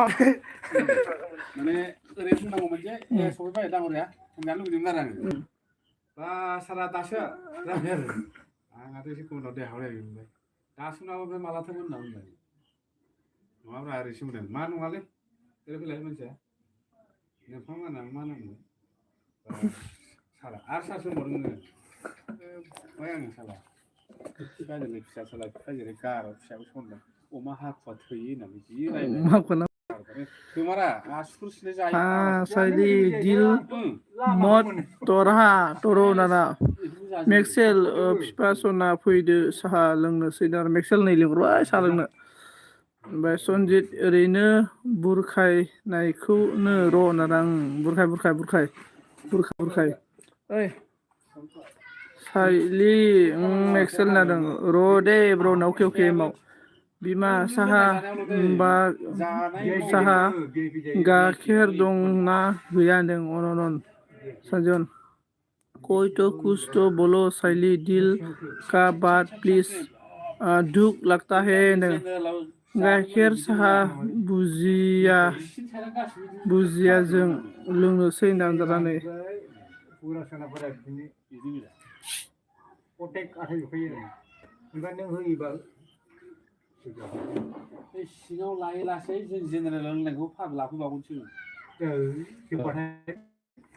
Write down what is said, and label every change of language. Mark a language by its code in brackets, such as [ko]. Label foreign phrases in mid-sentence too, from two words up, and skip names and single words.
[brx] माने ओरै बुंनांगौमोन जे सफैबाय दाङ'रिया होनजानो लुगैदोंमोन आरो आङो बा सारा दासो जाबाय आरो आंहाथ' एसे गुबुनाव देहा हरायबाय दासो नामा ओमफ्राय मालाथोमोन होनना बुंबाय नङाब्रा ओरैसो बुंदों मा नङालै ओरै फैलाय मानसिया नोंफा मा नाममोन साला आरो सासे बुंबावदों नोङो ओमफ्राय आङो साला फिफा जेरै फिसा साला फिफा जेरै गार' फिसाबो सनदों अमा हाखुवा थैयो होननानै जि रायबाय गोमारा आसुगुर सिलाय जायो साइली [hi] दिल मत तोरहा [brx] तोरो नाना मेक्सेल फिफा सना फैदो साहा लोंनोसै ना मेक्सेल नै लिंहरबाय साहा लोंनो ओमफ्राय सनजित ओरैनो बुरखायनायखौनो र' होनना बुरखाय ओइ साइली मेक्सेल नादों र' दे ब्र' अके माव बिमा साहा बा साहा गाइखेर दं ना गैया होनदों अनन [hi] साजन कोई तो कुछ तो बोलो साइली दिल का बात प्लीज दुख लगता है [brx] होनदों गाइखेर साहा बुजियाजों लोंनोसै होनना दानानै कन्टेक्ट आथायजोबखायो ओमफ्राय नों होयोबा बे सिङाव लायै लासै जों जेनेरेल लोंनायखौ फाग लाफैबावगोनसो औ